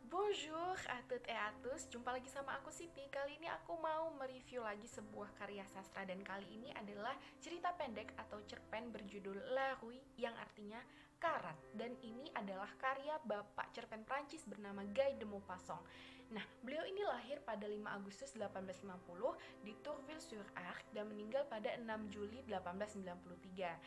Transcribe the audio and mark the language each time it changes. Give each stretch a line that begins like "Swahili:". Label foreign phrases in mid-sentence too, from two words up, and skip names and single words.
French: Bonjour à toutes et à tous,
Indonesian: jumpa lagi sama aku Siti. Kali ini aku mau mereview lagi sebuah karya sastra. Dan kali ini adalah cerita pendek atau cerpen berjudul La Rue, yang artinya karat. Dan ini adalah karya bapak cerpen Prancis bernama Guy de Maupassant. Nah, beliau ini lahir pada 5 Agustus 1850 di Tourville-sur-Arc dan meninggal pada 6 Juli 1893.